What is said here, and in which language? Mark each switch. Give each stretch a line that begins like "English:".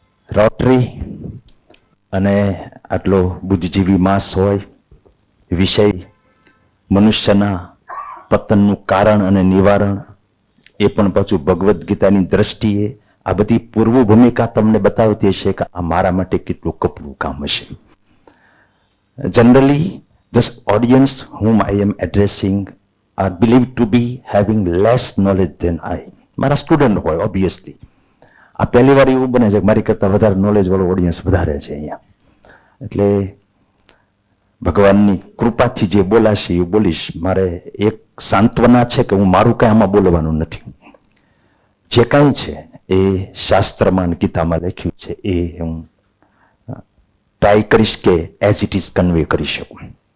Gujarati: Rotary અને આટલો બુદ્ધિજીવી માસ હોય, વિષય મનુષ્યના પતનનું કારણ અને નિવારણ, એ પણ પાછું ભગવદ્ ગીતાની દ્રષ્ટિએ આ બધી પૂર્વ ભૂમિકા તમને બતાવતી હશે કે આ મારા માટે કેટલું કપરું કામ હશે.
English: Generally this audience whom I am addressing are believed to be having less knowledge than I.
Gujarati: મારા સ્ટુડન્ટ હોય ઓબ્વિયસલી. આ પહેલી વાર એવું બને છે કે મારી કરતાં વધારે નોલેજ વાળો ઓડિયન્સ વધારે છે અહીંયા. એટલે ભગવાનની કૃપાથી જે બોલાશે એ બોલીશ. મારે એક સાંત્વના છે કે હું મારું કાંઈ આમાં બોલવાનું નથી. જે કાંઈ છે એ શાસ્ત્રમાં ગીતામાં લખ્યું છે એ હું ટ્રાય કરીશ કે
English: as it is convey
Gujarati: કરી શકું.